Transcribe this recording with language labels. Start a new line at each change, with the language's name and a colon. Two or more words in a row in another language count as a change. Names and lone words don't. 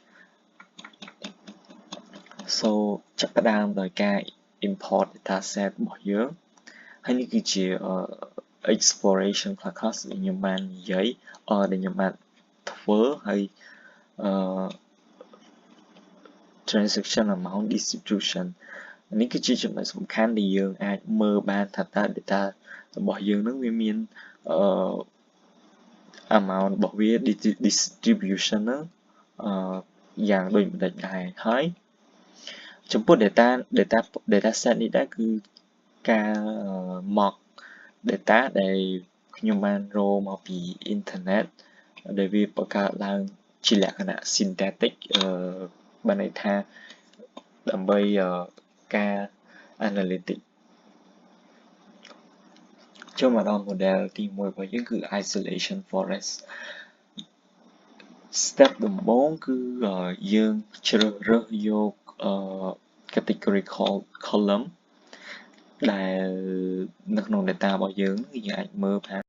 Khmer: so ចាប់ផ្ដើមដោយការ
English: import dataset
Khmer: របស់យើងហើយនេះគឺជា
English: exploration class
Khmer: ដែលខ្ញុំបាននិយាយដែលខ្ញុំបានធ្វើហើយ
English: transaction amount distribution
Khmer: នេះគឺជាចំណុចសំខាន់ដែលយើងអាចមើលបានថាតើ data របស់យើងនឹងវាមាន amount របស់វា distribution ហ្នឹងយ៉ាងដូចម្តេចដែរហើយចំពោះ dataset នេះដែរគឺការ
English: mock data
Khmer: ដែលខ្ញុំបានរកមកពីអ៊ីនធឺណិតដែលវាបង្កើតឡើងជាលក្ខណៈ synthetic បានន័យថាដើម្បីការ analytic ចូលមកដល់ model ទី1របស់យើងគឺ
English: isolation forest
Khmer: step ដំបូងគឺយើងជ្រើសរើសយក
English: category column
Khmer: ដែលនៅក្នុង data របស់យើងយើងអាចមើលថា